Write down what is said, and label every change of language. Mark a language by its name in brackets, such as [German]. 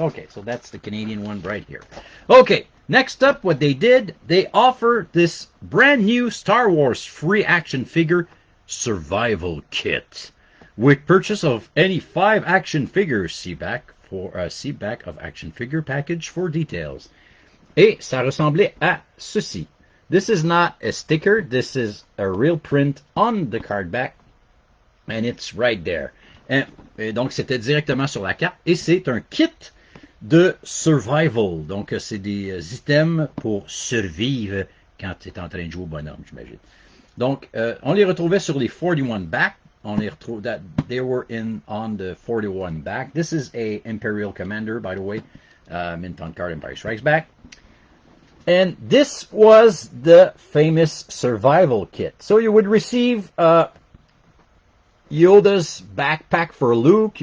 [English] Okay, so that's the Canadian one right here. Okay, next up, what they did, they offer this brand new Star Wars free action figure survival kit. With purchase of any 5 action figures, see back of action figure package for details. [French] Et ça ressemblait à ceci. [English] This is not a sticker, this is a real print on the card back. And it's right there. [French] Et donc, c'était directement sur la carte. Et c'est un kit de survival. Donc, c'est des items pour survivre quand tu es en train de jouer au bonhomme, j'imagine. Donc, on les retrouvait sur les 41 back. On les retrouve [English] that they were on the 41 back. This is a Imperial Commander, by the way. Mint on card Empire Strikes Back. And this was the famous survival kit. So you would receive Yoda's backpack for Luke.